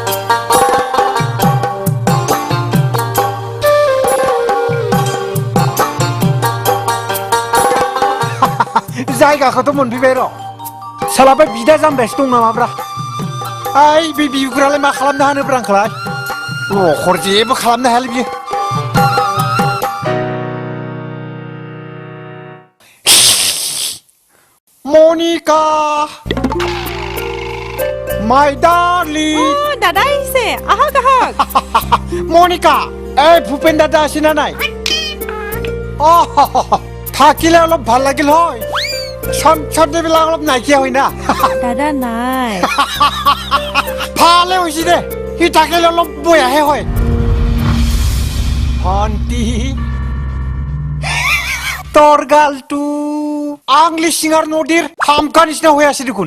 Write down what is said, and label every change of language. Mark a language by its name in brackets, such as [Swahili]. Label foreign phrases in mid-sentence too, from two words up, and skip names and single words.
[Bodo] जायगाखौथ' मोनफैबाय र' साला बे बिदा जाम्बायासो दं नामाब्रा ओइ बे बिगुरालाय मा खालामनो हानोब्रा आंखौलाय लखर जेबो खालामनो हायालै बियो मनिका माय डार्लिं [Assamese] দাদা আহিছে আহক আহক মনিকা এই ভূপেন দাদা আছে না নাই থাকিলে অলপ ভাল লাগিল হয় সন্ধ্যাবিলাক অলপ নাইকিয়া হয় না দাদা নাই ভালে হৈছে দে সি থাকিলে অলপ বয়াহে হয় ভণ্টি তোর গালটো আংলি সিঙার নদীর হামকা নিচিনা হৈ আছে দেখোন